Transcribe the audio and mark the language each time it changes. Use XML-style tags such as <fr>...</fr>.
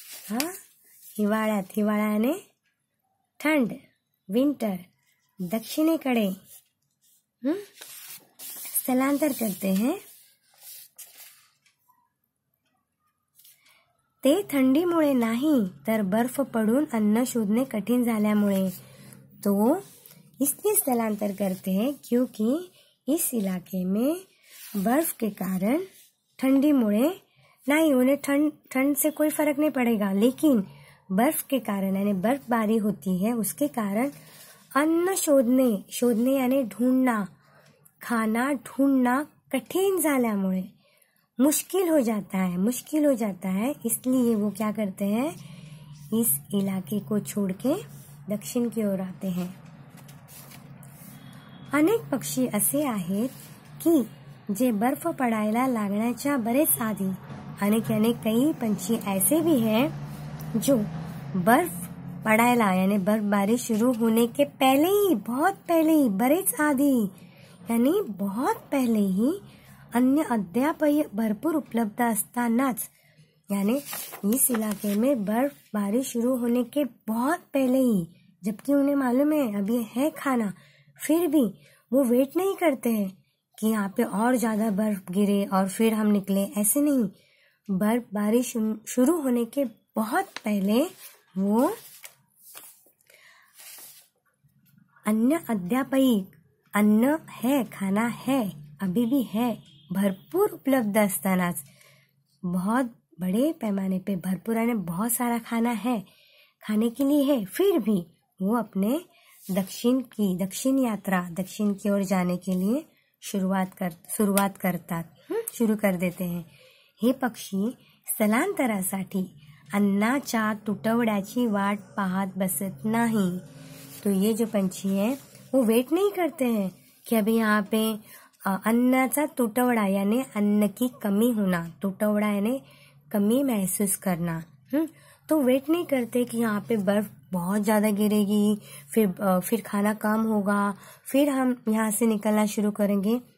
<mr>हाँ, हिवाळ्याने ठंड, विंटर, दक्षिणेकडे स्थलांतर</mr> <hi>करते हैं।</hi> <mr>ते थंडीमुळे नाही तर बर्फ पडून अन्न शोधने कठीण झाल्यामुळे।</mr> <hi>तो इसलिए स्थलांतर करते हैं क्योंकि इस इलाके में बर्फ के कारण, ठंडीमुळे नहीं, उन्हें ठंड से कोई फर्क नहीं पड़ेगा, लेकिन बर्फ के कारण यानी बर्फबारी होती है, उसके कारण अन्न शोधने यानी ढूंढना, खाना ढूंढना</hi> <mr>कठिन झाल्यामुळे</mr> <hi>मुश्किल हो जाता है। इसलिए वो क्या करते हैं, इस इलाके को छोड़ के दक्षिण की ओर आते हैं।</hi> <mr>अनेक पक्षी असे आहेत की जे बर्फ पडायला लागण्याच्या बरेच आधी, अनेक</mr> <hi>कई पंछी ऐसे भी हैं जो बर्फ</hi> <mr>पडायला</mr> <hi>यानी बर्फबारी शुरू होने के पहले ही, बहुत पहले ही,</hi> <mr>बरेच आधी</mr> <hi>यानी बहुत पहले ही</hi> <mr>अन्य अद्यापही भरपूर उपलब्ध असतानाच,</mr> <hi>यानी इस इलाके में बर्फबारी शुरू होने के बहुत पहले ही, जबकि उन्हें मालूम है अभी है खाना, फिर भी वो वेट नहीं करते हैं कि यहाँ पे और ज्यादा बर्फ गिरे और फिर हम निकले। ऐसे नहीं, बर्फबारी शुरू होने के बहुत पहले वो अन्य अद्यापही, अन्न है, खाना है, अभी भी है,</hi> <mr>भरपूर उपलब्ध असतानाच,</mr> <hi>बहुत बड़े पैमाने पे भरपूर यानी बहुत सारा खाना है, खाने के लिए है, फिर भी वो अपने दक्षिण की ओर जाने के लिए शुरू कर देते हैं।</hi> <mr>हे पक्षी स्थलांतरासाठी अन्नाच्या तुटवड्याची वाट पाहत बसत नाही।</mr> <hi>तो ये जो पंछी है वो वेट नहीं करते हैं कि अभी यहाँ पे</hi> <mr>अन्नाचा तुटवड़ा</mr> <hi>यानी अन्न की कमी होना, तुटवड़ा यानी कमी महसूस करना, तो वेट नहीं करते कि यहाँ पे बर्फ बहुत ज्यादा गिरेगी, फिर खाना कम होगा, फिर हम यहाँ से निकलना शुरू करेंगे।</hi>